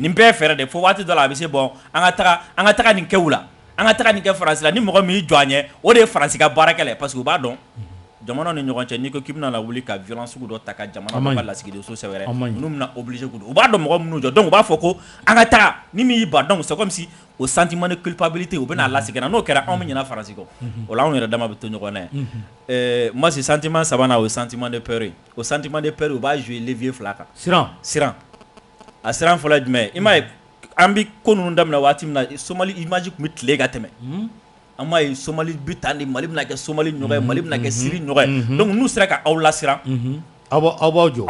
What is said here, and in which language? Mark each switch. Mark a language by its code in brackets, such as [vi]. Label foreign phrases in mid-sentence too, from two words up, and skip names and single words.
[bm] nin bɛɛ fɛɛrɛ de fo waati dɔ la a bɛ se bon an ka taga nin kɛ u la an ka taga nin kɛ Faransi la ni mɔgɔ min y'i jɔ an ɲɛ o de ye Faransi ka baarakɛla ye parce que u b'a dɔn jamanaw ni ɲɔgɔn cɛ n'i ko k'i bɛna na wuli ka violence sugu dɔ ta ka jamana ka lasigidenso sɛbɛrɛ ninnu bɛna obligé k'u don u b'a dɔn mɔgɔ minnu jɔ donc u b'a fɔ ko an ka taga ni min y'i ban donc [fr] c'est comme si [bm] o [fr] sentiment de culpabilité [bm] u bɛna lasegin n'o kɛra anw bɛ ɲinɛ Faransi kɔ o la anw yɛrɛ dama bɛ to ɲɔgɔn na ye [fr] moi c'est sentiment [bm] sabanan o ye [fr] sentiment de peur [bm] ye o [fr] sentiment de peur [bm] u b'a [fr] jouer levier [bm] fila kan siran a siran fɔlɔ ye jumɛn ye i m'a ye an bɛ ko ninnu daminɛ waati min na Somali image tun bɛ tile ka tɛmɛ an m'a ye Somali bɛ tan de Mali bɛna kɛ Somali ɲɔgɔn ye Mali bɛna kɛ Syrie ɲɔgɔn ye donc n'u sera ka aw lasiran aw b'aw jɔ